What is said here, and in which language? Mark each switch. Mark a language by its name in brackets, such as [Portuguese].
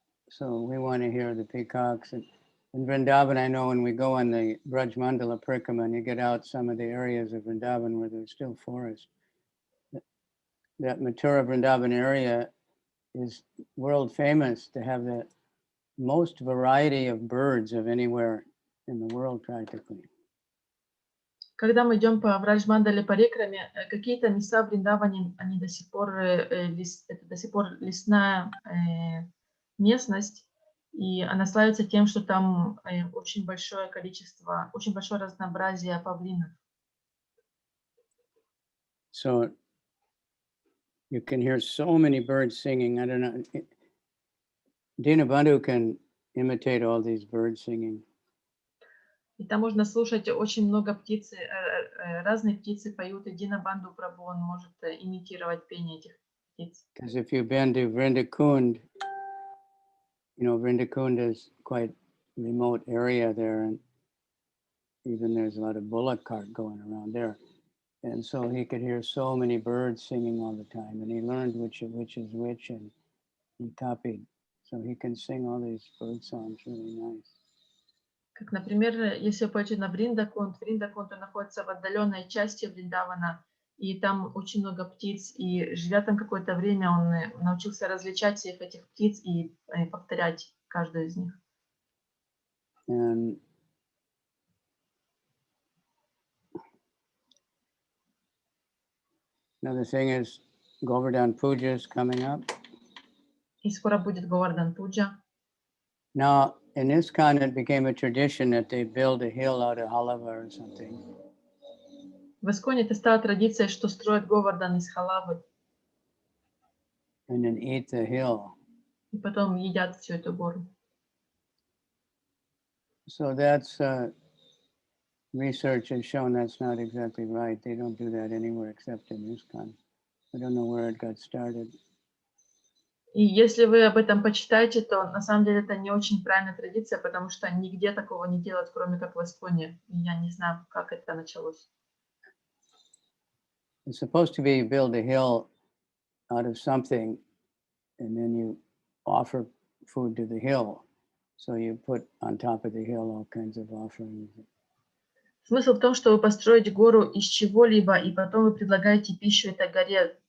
[English] So we want to hear the peacocks. And in Vrindavan, I know when we go on the Braj Mandala Parikramā and you get out some of the areas of Vrindavan where there's still forest. That Mathura Vrindavan area is world famous to have the most variety of birds of anywhere in the world practically. [Russian] Когда мы идем по Враджмандале Парикраме, какие-то места в Вриндаване, они до сих пор, это до сих пор лесная местность, и она славится тем, что там очень большое количество, очень большое разнообразие павлинов. [English] So you can hear so many birds singing. I don't know. Dinabandhu can imitate all these birds singing. [Russian] И там можно слушать очень много птиц, разные птицы поют, и Динабанду Прабху, он может имитировать пение этих птиц. [English] Because if you've been to Vrindakund, you know, Vrindakund is quite remote area there, and even there's a lot of bullock cart going around there. And so he could hear so many birds singing all the time, and he learned which is which, and he copied. So he can sing all these bird songs really nice. [Russian] Как, например, если вы пойдете на Вриндакунд, Вриндакунд находится в отдаленной части Вриндавана, и там очень много птиц, и живя там какое-то время, он научился различать всех этих птиц и повторять каждую из них. [English] And another thing is Govardhan Puja is coming up. [Russian] И скоро будет Говардан Пуджа. [English] Now, in ISKCON, it became a tradition that they build a hill out of halava or something. [Russian] В Исконе это стала традицией, что строят Говардан из халавы, [English] And then eat the hill. [Russian] и потом едят всю эту гору. [English] So that's research has shown that's not exactly right. They don't do that anywhere except in ISKCON. I don't know where it got started. [Russian] И если вы об этом почитаете, то на самом деле это не очень правильная традиция, потому что нигде такого не делают, кроме как в Исконе. И я не знаю, как это началось. [English] It's supposed to be you build a hill out of something, and then you offer food to the hill. So you put on top of the hill all kinds of offerings. [Russian] Смысл в том, чтобы построить гору из чего-либо, и потом вы предлагаете пищу этой горе.